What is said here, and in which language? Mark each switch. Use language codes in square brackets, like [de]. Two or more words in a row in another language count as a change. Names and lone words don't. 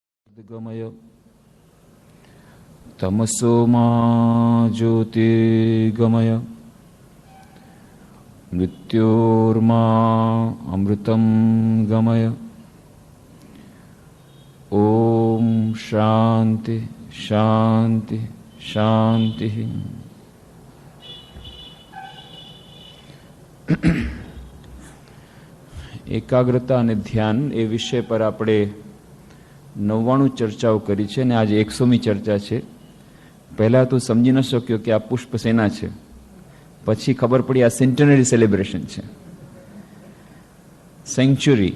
[sa] गमय तमसो मा ज्योतिर्गमय मृत्योर्मा अमृतं गमय। ओम शांति शांति शांति। [gu] एकाग्रता અને ધ્યાન એ વિષય પર આપણે 99 ચર્ચાઓ કરી છે અને આજે 100મી ચર્ચા છે। પહેલાં તો સમજી ન શક્યો કે આ પુષ્પ સેના છે, પછી ખબર પડી આ [en] centenary celebration [gu] છે, સેન્ચુરી।